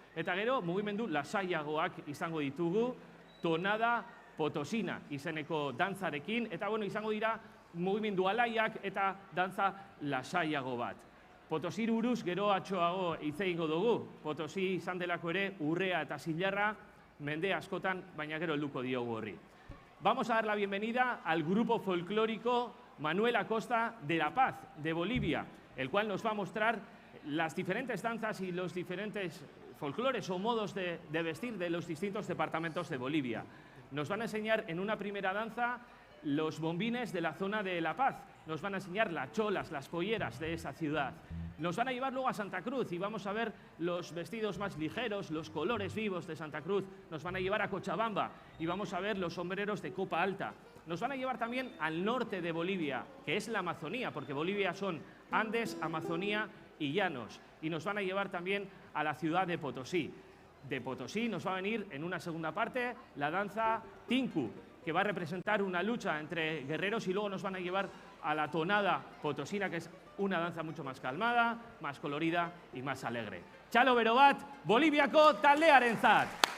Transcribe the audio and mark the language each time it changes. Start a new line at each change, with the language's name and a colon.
Basque: Eta gero, mugimendu lasaiagoak izango ditugu, tonada potosina izeneko dantzarekin, eta bueno, izango dira mugimendu alaiak eta dantza lasaiago bat. Potosí buruz gero atxoago hitz egingo dugu. Potosí izan delako ere urrea eta zilarra mende askotan, baina gero helduko diogu horri.
Spanish: Vamos a dar la bienvenida al grupo folclórico Manuel Acosta de La Paz, de Bolivia, el cual nos va a mostrar las diferentes danzas y los diferentes folclores o modos de vestir de los distintos departamentos de Bolivia. Nos van a enseñar en una primera danza los bombines de la zona de La Paz. Nos van a enseñar las cholas, las polleras de esa ciudad. Nos van a llevar luego a Santa Cruz y vamos a ver los vestidos más ligeros, los colores vivos de Santa Cruz. Nos van a llevar a Cochabamba y vamos a ver los sombreros de copa alta. Nos van a llevar también al norte de Bolivia, que es la Amazonía, porque Bolivia son Andes, Amazonía y llanos. Y nos van a llevar también a la ciudad de Potosí. De Potosí nos va a venir en una segunda parte la danza Tinku, que va a representar una lucha entre guerreros, y luego nos van a llevar a la tonada potosina, que es una danza mucho más calmada, más colorida y más alegre.
Basque: Txalo bero bat, Boliviako taldearentzat!